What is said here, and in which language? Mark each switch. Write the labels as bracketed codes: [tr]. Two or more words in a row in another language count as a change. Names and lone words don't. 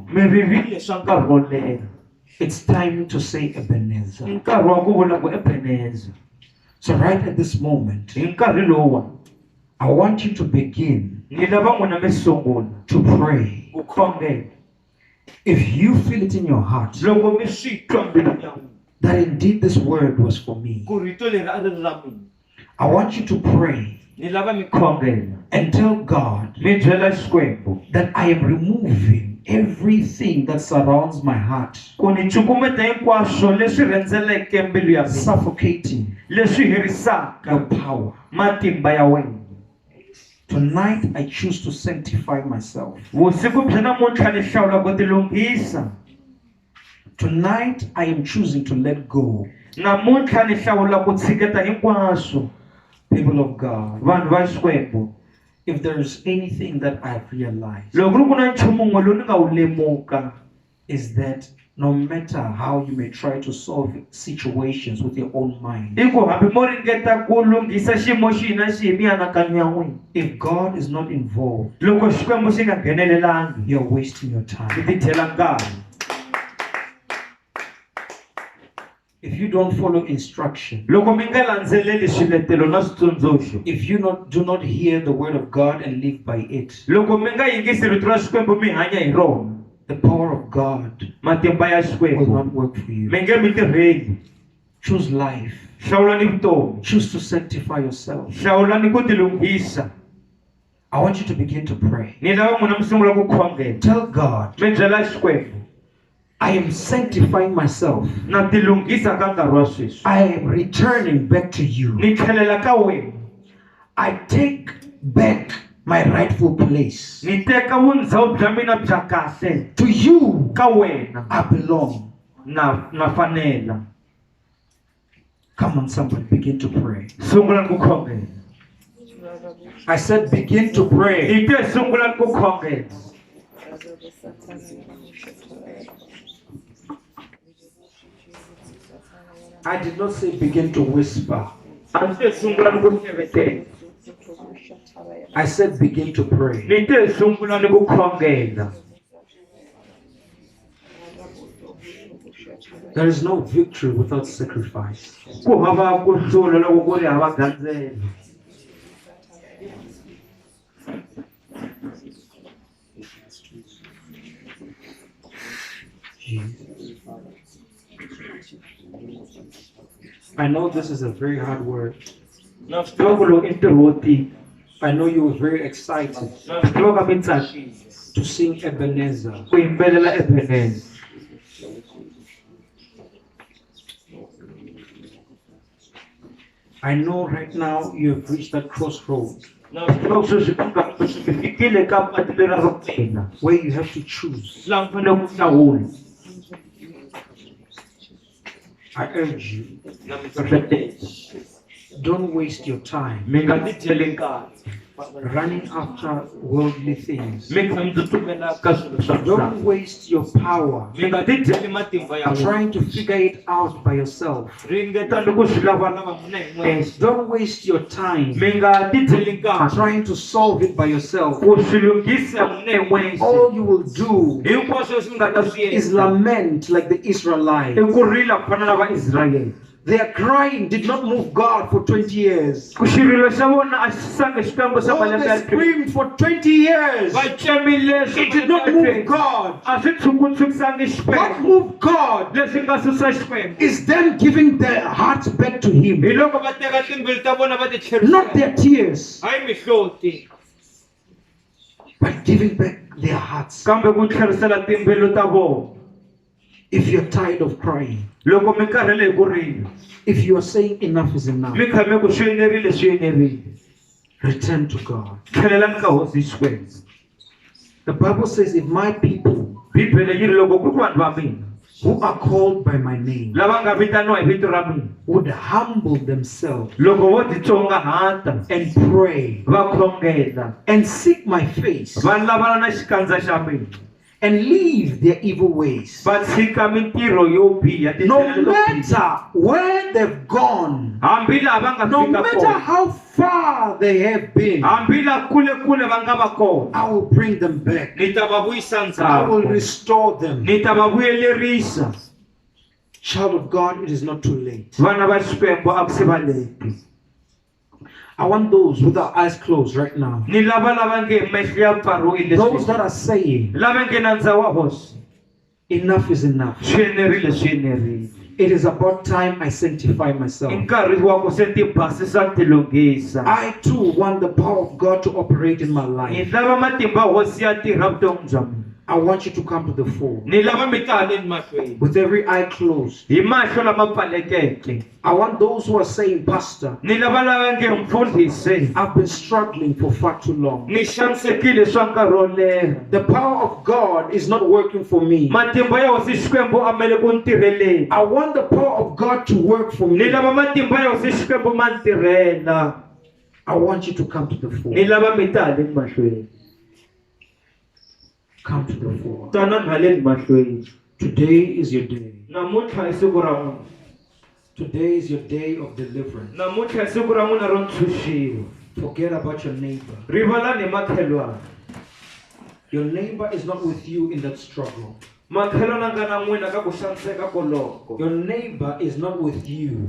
[ts] Mi ririle swa nkarhi wo leha. [en] It's time to say Ebenezer. [ts] I nkarhi wa ku vula ku Ebenezer. [en] So right at this moment, [ts] Hi nkarhi lowa [en] I want you to begin [ts] ni lava n'wina mi sungula [en] to pray. [ts] ku khongela. [en] If you feel it in your heart [ts] Loko mi swi twa mbilwini ya n'wina [en] that indeed this word was for me, [ts] ku rito leri a ri ri ra mina, [en] I want you to pray [ts] ni lava mi khongela [en] and tell God [ts] mi byela Xikwembu [en] that I am removing everything that surrounds my heart, [ts] ku ni cukumeta hinkwaswo leswi rhendzeleke mbilu ya mina, [en] suffocating [ts] leswi herisaka [en] your power. [ts] matimba ya wena. [en] Tonight I choose to sanctify myself. [ts] Vusiku bya namuntlha ni hlawula ku tilunghisa. [en] Tonight I am choosing to let go. [ts] Namuntlha ni hlawula ku tshiketa hinkwaswo. [en] People of God, [ts] Vanhu va Xikwembu, [en] if there is anything that I've realized, [ts] loko ri ku na nchumu wun'we lowu ni nga wu lemuka, [en] is that no matter how you may try to solve situations with your own mind, [ts] i ku hambi mo ringeta ku lunghisa xiyimo xihi na xihi hi mianakanyo ya n'wina, [en] if God is not involved, [ts] loko Xikwembu xi nga nghenelelangi, [en] you're wasting your [ts] mi [en] time. [ts] ti dyela nkarhi. [en] If you don't follow instruction, [ts] Loko mi nga landzeleli swiletelo na switsundzuxo, [en] if you do not hear the word of God and live by it, [ts] loko mi nga yingisi rito ra Xikwembu mi hanya hi rona, [en] the power of God [ts] matimba ya [en] will [ts] Xikwembu [en] not work for you. [ts] mi nge mi tirheli. [en] Choose life. [ts] Hlawulani vutomi, [en] Choose to sanctify yourself. [ts] hlawulani ku tilunghisa. [en] I want you to begin to pray. [ts] Ni lava n'wina mi sungula ku khongela, [en] Tell God, [ts] mi byela Xikwembu, [en] I am sanctifying myself. [ts] na tilunghisa ka nkarhi wa sweswi, [en] I am returning back to you. [ts] ni tlhelela ka wena, [en] I take back my rightful place. [ts] ni teka vundzhawu bya mina bya kahle [en] To you [ts] ka wena, [en] I belong. [ts] na fanela. [en] Come on, somebody, begin to pray. [ts] Sungulani ku khongela. [en] I said, begin to pray. [ts] Hi te sungulani ku khongela. [en] I did not say begin to whisper. [ts] A ni te sungulani ku hlevetela. [en] I said begin to pray. [ts] Ni te sungulani ku khongela. [en] There is no victory without sacrifice. [ts] Ku hava ku hlula loko ku ri hava gandzelo. [en] I know this is a very hard word. [ts] Na swi tiva ku loko i ntirho wo tika. [en] I know you were very excited [ts] Na swi tiva ka mi tsakile [en] to sing Ebenezer. [ts] ku yimbelela Ebenezer. [en] I know right now you have reached that crossroad [ts] Na swi tiva ku sweswi mi fikile ka patu leri ro pfina, [en] where you have to choose. [ts] laha mi fanele ku hlawula. [en] I urge you, [ts] Na mi hlohlotela, [en] don't waste your time [ts] mi nga ti dyeli nkarhi, [en] running after worldly things. [ts] mi kha mi tsutsumela ka swilo swa [en] Don't [ts] misava. [en] waste your power [ts] Mi nga ti dyeli matimba ya n'wina. [en] trying to figure it out by yourself. [ts] Ringetani ku swi lavalava n'wina hi n'wexe. [en] Don't waste your time [ts] Mi nga ti dyeli nkarhi [en] trying to solve it by yourself. [ts] ku swi lunghisa n'wina hi n'wexe. [en] All you will do [ts] Hinkwaswo leswi mi nga ta swi [en] is [ts] endla [en] lament like the [ts] i [en] Israelites. [ts] ku rila ku fana na Vaisrael. [en] Their crying did not move God for 20 years. [ts] Ku xirilo xa vona a xi sangi Xikwembu xa [en] Oh, [ts] malembe [en] they [ts] ya 20. [en] screamed for 20 years. [ts] Va tsemile [en] It did not move God. [ts] a swi tshukutsukisangi [en] What [ts] Xikwembu. [en] moved God [ts] Leswi nga susa Xikwembu [en] is them giving their hearts back to Him, [ts] hi loko va teka timbilu ta vona va ti [en] not their tears, [ts] hayi mihloti, [en] but giving back their hearts. [ts] kambe ku tlherisela timbilu ta vona. [en] If you're tired of crying, [ts] Loko mi karhele hi ku rila, [en] if you are saying enough is enough, [ts] mi kha mi ku swi enerile swi enerile, [en] return to God. [ts] tlhelelani ka hosi Xikwembu. [en] The Bible says, if my people [ts] Bibele yi ri loko ku ri vanhu va mina [en] who are called by my name [ts] lava nga vitaniwa hi vito ra mina, [en] would humble themselves [ts] loko vo titsongahata [en] and pray [ts] va khongela [en] and seek my face [ts] va lavana na xikandza xa mina, [en] and leave their evil ways, [ts] va tshika mintirho yo biha, [en] no [ts] tindlela to biha. [en] matter where they've gone, [ts] Hambi laha va nga [en] no [ts] fika [en] matter [ts] kona, [en] how far they have been, [ts] hambi laha kule va nga va kona, [en] I will bring them back. [ts] ni ta va vuyisa [en] I will [ts] ndzhaku, [en] restore them. [ts] ni ta va vuyelerisa. [en] Child of God, it is not too late. [ts] Vana va Xikwembu a ku se va leti. [en] I want those with their eyes closed right now. [ts] Ni lava nge mehlo ya pfarile [en] Those that are saying, [ts] lava nge nandza wa hosi [en] enough is enough. [ts] swi enerile. [en] It is about time I sanctify myself. [ts] Nkarhi wa ku se ti basisa ti lunghisa. [en] I too want the power of God to operate in my [ts] Ni [en] life. [ts] lava matimba hosi ya tirha vutomi bya mina. [en] I want you to come to the fore. [ts] Ni lava mi ta haleni mahlweni [en] With every eye closed. [ts] hi mahlo lama pfalekeke. [en] I want those who are saying, Pastor, [ts] Ni lava nge mfundhisi [en] I've been struggling for far too long. [ts] ni xanisekile swa nkarhi wo leha. [en] The power of God is not working for me. [ts] Matimba ya hosi Xikwembu a mele ku ni tirheleni. [en] I want the power of God to work for [ts] Ni [en] me. [ts] lava matimba ya hosi Xikwembu ma ni tirhela. [en] I want you to come to the [ts] Ni [en] fore. [ts] lava mi ta haleni mahlweni. [en] Come to the fore. [ts] Tanani haleni mahlweni. [en] Today is your day. [ts] Namuntlha hi siku ra n'wina. [en] Today is your day of deliverance. [ts] Namuntlha hi siku ra n'wina ro ntshunxiwa. [en] Forget about your neighbor. [ts] Rivalani hi makhelwana. [en] Your neighbor is not with you in that struggle. [ts] Makhelwana nga na n'wina ka ku xaniseka koloko. [en] Your neighbor is not with you